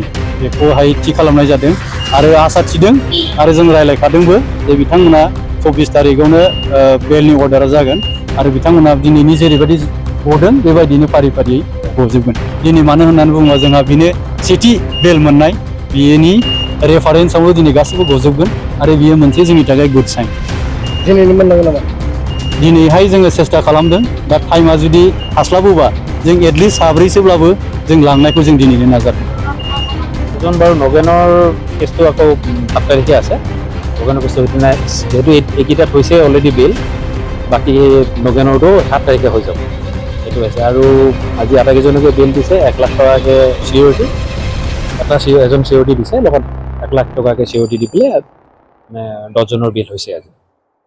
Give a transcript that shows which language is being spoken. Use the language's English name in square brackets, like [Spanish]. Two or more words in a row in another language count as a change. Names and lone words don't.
[Bodo] बेखौहाय थि खालामनाय जादों आरो आसा थिदों आरो जों रायज्लायखादोंबो जे बिथांमोना 24 तारिखआवनो बेलनि अर्डारा जागोन आरो बिथांमोना दिनैनि जेरैबायदि गदों बेबायदिनो फारि फारियै गजोबगोन दिनै मानो होननानै बुङोबा जोंहा बेनो सेथि बेल मोननाय बेनि रेफारेन्सआवनो दिनै गासैबो गजोबगोन आरो बियो मोनसे जोंनि थाखाय [English] good sign [Bodo] दिनैनो मोननांगोन नामा दिनैहाय जोङो सेस्था खालामदों दा टाइमा जुदि हास्लाबोबा जों एटलिस्ट साब्रैसोब्लाबो जों लांनायखौ जों दिनैनो नाजादों [Assamese] এজন বাৰু নগেনৰ কেছটো আকৌ 7 তাৰিখে আছে নগেনৰ কেছটো সিদিনা যেহেতু এইকেইটাত হৈছে অলৰেডি বিল বাকী নগেনৰটো 7 তাৰিখে হৈ যাব এইটো হৈছে আৰু আজি আটাইকেইজনকে বিল দিছে 1 লাখ টকাকৈ চিঅ'ৰিটি এজন চিঅ'ৰিটি দিছে লগত 1 লাখ টকাকৈ চিঅ'ৰিটি দি পেলাই মানে 10 জনৰ বিল হৈছে আজি